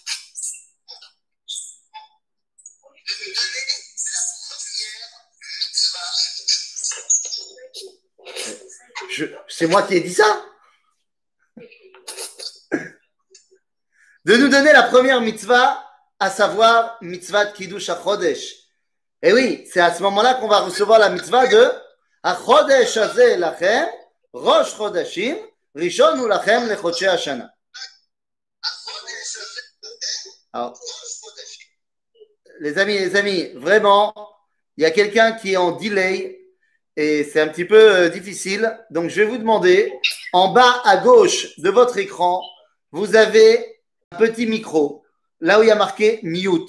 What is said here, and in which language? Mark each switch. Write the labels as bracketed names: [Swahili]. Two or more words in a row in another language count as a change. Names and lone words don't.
[French] C'est moi qui ai dit ça. De nous donner la première mitzvah, à savoir mitzvah de [Hebrew] קידוש החודש. [French] Et oui, c'est à ce moment-là qu'on va recevoir la mitzvah de [Hebrew] החודש הזה לכם ראש חודשים ראשון הוא לכם לחודשי השנה. [French] Alors, les amis, vraiment, il y a quelqu'un qui est en delay et c'est un petit peu difficile. Donc, je vais vous demander, en bas à gauche de votre écran, vous avez un petit micro, là où il y a marqué mute.